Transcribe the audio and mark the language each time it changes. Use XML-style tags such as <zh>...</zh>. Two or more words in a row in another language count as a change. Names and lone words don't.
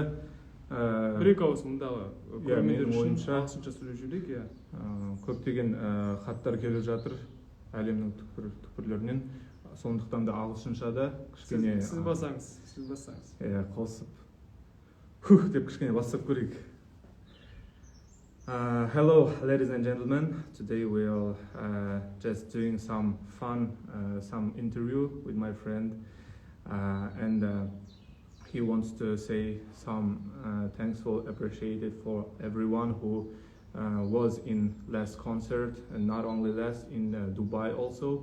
<kk>бір-екі ауыз мұндағы көрермендер үшін ағылшынша сөйлеп жіберейік. Көптеген хаттар келіп жатыр әлемнің түкпірлерінен. Сондықтан да ағылшынша да кішкене сіз басаңыз. Қосып деп кішкене бастап көрейік.</kk> <en>Hello, ladies and gentlemen. Today we are just doing some fun, some interview with my friend, and he wants to say some thankful, appreciated for everyone who was in last concert, and not only last, in Dubai also.</en>